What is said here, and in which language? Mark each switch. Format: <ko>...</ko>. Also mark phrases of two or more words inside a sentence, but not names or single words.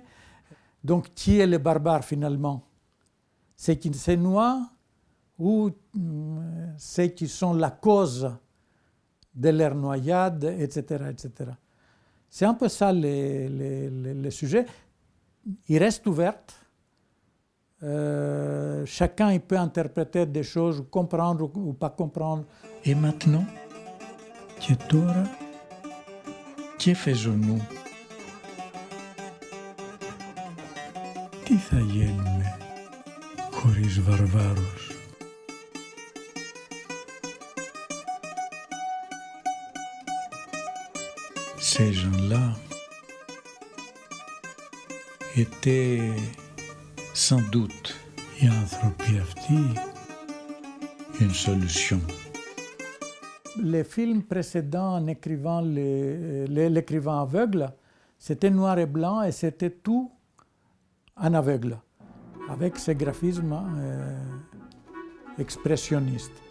<fr>Donc, qui est le barbare finalement? Ceux qui se noient ou ceux qui sont la cause de leur noyade, etc., etc. C'est un peu ça le sujet. Il reste ouvert. Chacun il peut interpréter des choses, comprendre ou pas comprendre. Et maintenant,</fr> <el>και τώρα, και faisons-nous? Τι θα γίνουμε χωρίς βαρβάρους?</el> <fr>Ces gens-là étaient sans doute</fr> <el>οι άνθρωποι αυτοί</el> <fr>une solution. Les films précédents en écrivant l'écrivain aveugle, c'était noir et blanc et c'était tout en aveugle, avec ce graphisme expressionniste.</fr>